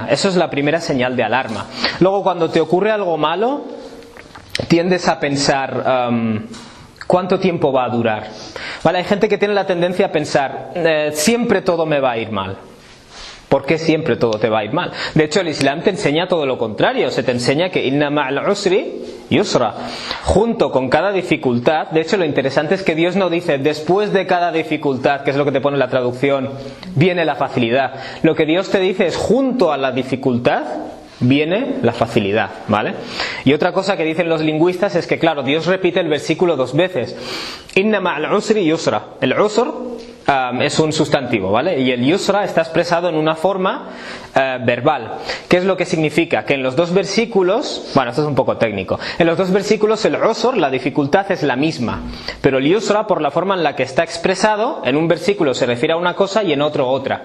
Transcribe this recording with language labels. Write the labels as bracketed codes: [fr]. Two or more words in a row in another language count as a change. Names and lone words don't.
[es] Eso es la primera señal de alarma. Luego, cuando te ocurre algo malo, tiendes a pensar ¿cuánto tiempo va a durar? ¿Vale? Hay gente que tiene la tendencia a pensar siempre todo me va a ir mal. ¿Por qué siempre todo te va a ir mal? De hecho, el Islam te enseña todo lo contrario. Se te enseña que [ar] إن مع العسر يسرا. [es] Junto con cada dificultad, de hecho lo interesante es que Dios no dice después de cada dificultad, que es lo que te pone la traducción, viene la facilidad. Lo que Dios te dice es junto a la dificultad viene la facilidad, ¿vale? Y otra cosa que dicen los lingüistas es que, claro, Dios repite el versículo dos veces. [ar] إن مع العسر يسرا. [es] El usr es un sustantivo, ¿vale? Y el yusra está expresado en una forma verbal. ¿Qué es lo que significa? Que en los dos versículos, bueno, esto es un poco técnico, en los dos versículos el usr, la dificultad es la misma, pero el yusra, por la forma en la que está expresado, en un versículo se refiere a una cosa y en otro otra.